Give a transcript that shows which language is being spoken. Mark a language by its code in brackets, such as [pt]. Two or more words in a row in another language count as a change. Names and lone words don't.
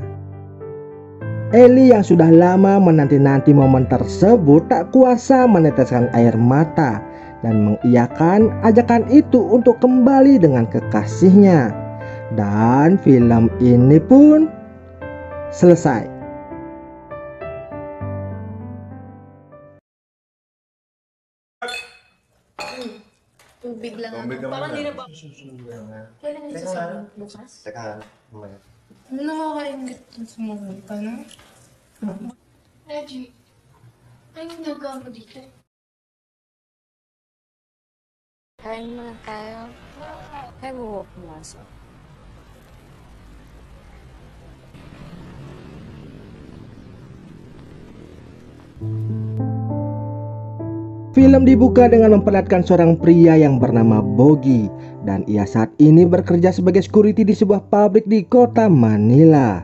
[id] Ellie yang sudah lama menanti-nanti momen tersebut tak kuasa meneteskan air mata dan mengiyakan ajakan itu untuk kembali dengan kekasihnya. Dan film ini pun selesai. [tl] Tubig lang ako. Parang di na ba? Kailan yung sasabihin? Bukas? Teka, mamaya. Ano nakakaingit sa mga ka, no? Reggie, anong nagawa mo dito? Kain muna tayo. Kaya mo pumasok. [id] Film dibuka dengan memperlihatkan seorang pria yang bernama Bogi, dan ia saat ini bekerja sebagai security di sebuah pabrik di kota Manila.